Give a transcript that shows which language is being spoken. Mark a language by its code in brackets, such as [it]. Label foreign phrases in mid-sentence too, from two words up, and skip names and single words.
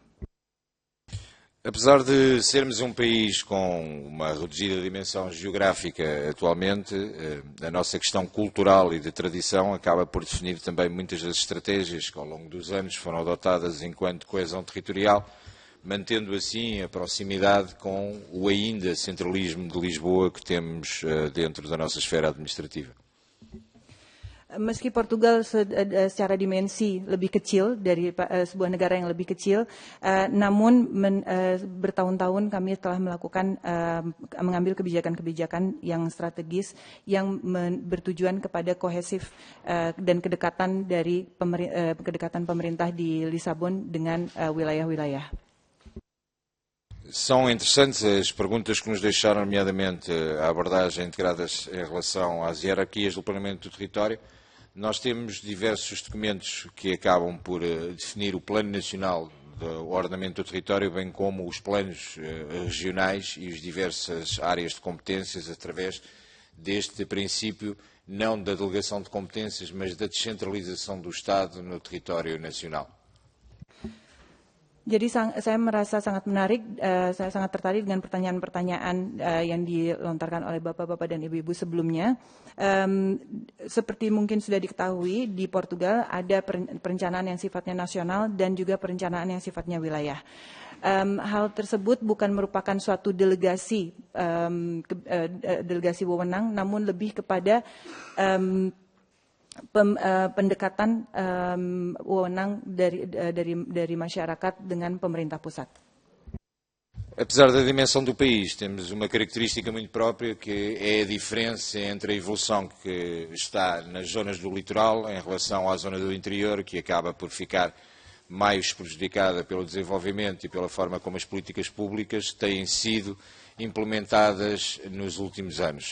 [pt] Apesar de sermos um país com uma reduzida dimensão geográfica atualmente, a nossa questão cultural e de tradição acaba por definir também muitas das estratégias que ao longo dos anos foram adotadas enquanto coesão territorial, mantendo assim a proximidade com o ainda centralismo de Lisboa que temos dentro da nossa esfera administrativa. [id] Meski Portugal secara dimensi lebih kecil dari sebuah negara yang lebih kecil, namun bertahun-tahun kami telah mengambil kebijakan-kebijakan yang strategis yang bertujuan kepada kohesif dan kedekatan dari kedekatan pemerintah di Lisabon dengan wilayah-wilayah. [pt] São interessantes as perguntas que nos deixaram, nomeadamente a abordagem integradas em relação às hierarquias do planeamento do território. Nós temos diversos documentos que acabam por definir o Plano Nacional do Ordenamento do Território, bem como os planos regionais e as diversas áreas de competências através deste princípio, não da delegação de competências, mas da descentralização do Estado no território nacional. [id] Jadi saya merasa sangat menarik, saya sangat tertarik dengan pertanyaan-pertanyaan yang dilontarkan oleh bapak-bapak dan ibu-ibu sebelumnya. Seperti mungkin sudah diketahui, di Portugal ada perencanaan yang sifatnya nasional dan juga perencanaan yang sifatnya wilayah. Hal tersebut bukan merupakan suatu delegasi wewenang, namun lebih kepada pendekatan wewenang dari masyarakat dengan pemerintah pusat. [pt] Apesar da dimensão do país, temos uma característica muito própria, que é a diferença entre a evolução que está nas zonas do litoral em relação à zona do interior, que acaba por ficar mais prejudicada pelo desenvolvimento e pela forma como as políticas públicas têm sido implementadas nos últimos anos.